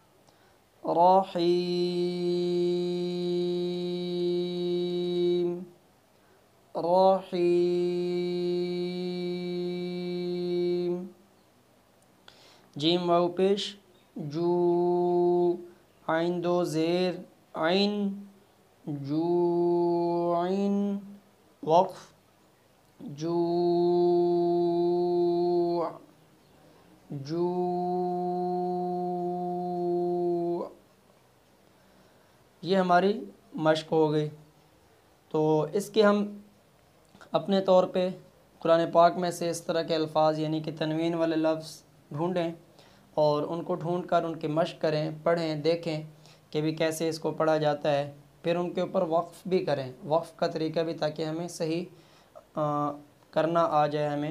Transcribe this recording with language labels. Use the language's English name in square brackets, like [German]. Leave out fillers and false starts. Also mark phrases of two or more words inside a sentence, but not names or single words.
[Urdu] راحیم راحیم، جیم واو پیش جو، عین دو زیر عین جوعین وقف جوع جوع، یہ ہماری مشق ہو گئی۔ تو اس کے ہم اپنے طور پہ قرآن پاک میں سے اس طرح کے الفاظ یعنی کہ تنوین والے لفظ ڈھونڈیں اور ان کو ڈھونڈ کر ان کی مشق کریں، پڑھیں، دیکھیں کہ بھی کیسے اس کو پڑھا جاتا ہے، پھر ان کے اوپر وقف بھی کریں، وقف کا طریقہ بھی، تاکہ ہمیں صحیح کرنا آ جائے ہمیں۔